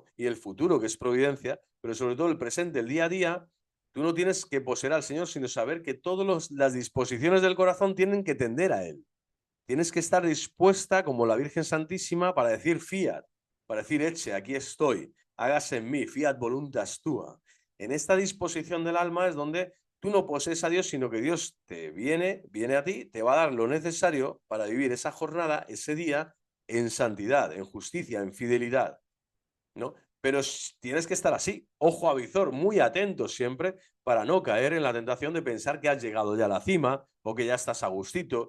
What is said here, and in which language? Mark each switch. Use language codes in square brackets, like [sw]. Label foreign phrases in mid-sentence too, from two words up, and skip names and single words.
[es] Y el futuro, que es providencia, pero sobre todo el presente, el día a día, tú no tienes que poseer al Señor, sino saber que todas las disposiciones del corazón tienen que tender a Él. Tienes que estar dispuesta, como la Virgen Santísima, para decir fiat, para decir eche, aquí estoy, hágase en mí, [la] fiat voluntas tua. [es] En esta disposición del alma es donde tú no posees a Dios, sino que Dios te viene a ti, te va a dar lo necesario para vivir esa jornada, ese día, en santidad, en justicia, en fidelidad, ¿no? Pero tienes que estar así, ojo a visor, muy atento siempre para no caer en la tentación de pensar que has llegado ya a la cima o que ya estás a gustito.